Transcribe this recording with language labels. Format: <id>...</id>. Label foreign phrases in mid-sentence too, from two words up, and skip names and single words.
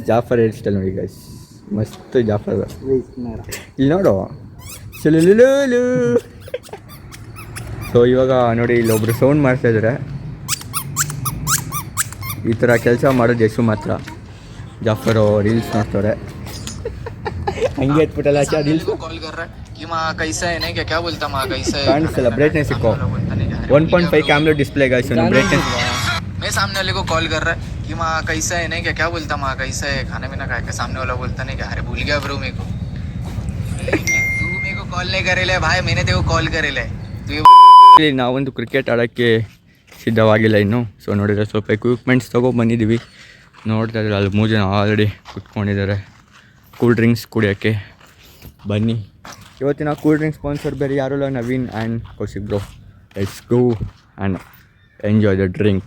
<kn>ಜಾಫರ್</kn> <en>hair style</en> <kn>ನೋಡಿ ಗೈಸ್, ಮಸ್ತ್ ಜಾಫರ್. ಇಲ್ಲಿ ನೋಡು ಸುಲುಲುಲು. ಸೊ ಇವಾಗ ನೋಡಿ, ಇಲ್ಲೊಬ್ರು ಸೌಂಡ್ ಮಾಡ್ತಾ ಇದ್ದಾರೆ. ಈ ಥರ ಕೆಲಸ ಮಾಡೋದು ಯಶು ಮಾತ್ರ. ಜಾಫರು ರೀಲ್ಸ್ ನೋಡ್ತಾರೆ. ಹಂಗೆ ಎತ್ಬಿಟ್ಟಲ್ಲ ರೀಲ್ಸ್</kn> <hi>कॉल कर रहा है कि माँ कैसा है नहीं क्या क्या बोलता माँ कैसा है</hi> <kn>ಕಾಣಿಸಲ್ಲ. ಬ್ರೈಟ್ನೆಸ್ ಇಕ್ಕೋ. 1.5</kn> <en>camera display guys.</en> <kn>ಬ್ರೈಟ್ನೆಸ್</kn> <hi>मैं सामने वाले को कॉल कर रहा है कि माँ कैसा है नहीं क्या क्या बोलता माँ कैसा है खाना पीना खा के सामने वाला बोलता नहीं क्या अरे भूल गया ब्रो मेरे को तू मेरे को कॉल नहीं करे ले भाई मैंने तेरे को कॉल करे ले तू ये</hi> <kn>ನಾವೊಂದು ಕ್ರಿಕೆಟ್ ಆಡೋಕ್ಕೆ ಸಿದ್ಧವಾಗಿಲ್ಲ ಇನ್ನು. ಸೊ ನೋಡಿದ್ರೆ ಸ್ವಲ್ಪ ಎಕ್ವಿಪ್ಮೆಂಟ್ಸ್ ತೊಗೊಬಂದಿದ್ದೀವಿ. ನೋಡ್ತಾ ಇದ್ದಾರೆ ಅಲ್ಲಿ 3 ಜನ ಆಲ್ರೆಡಿ ಕುತ್ಕೊಂಡಿದ್ದಾರೆ</kn> <en>cool drinks</en> <kn>ಕುಡಿಯೋಕ್ಕೆ. ಬನ್ನಿ, ಇವತ್ತಿನ</kn> <en>cool drinks sponsor</en> <kn>ಬೇರೆ ಯಾರೂ ಇಲ್ಲ, ನವೀನ್ ಆ್ಯಂಡ್ ಕೌಶಿಕ್ ಬ್ರೋ.</kn> <en>Let's go and enjoy the drink.</en>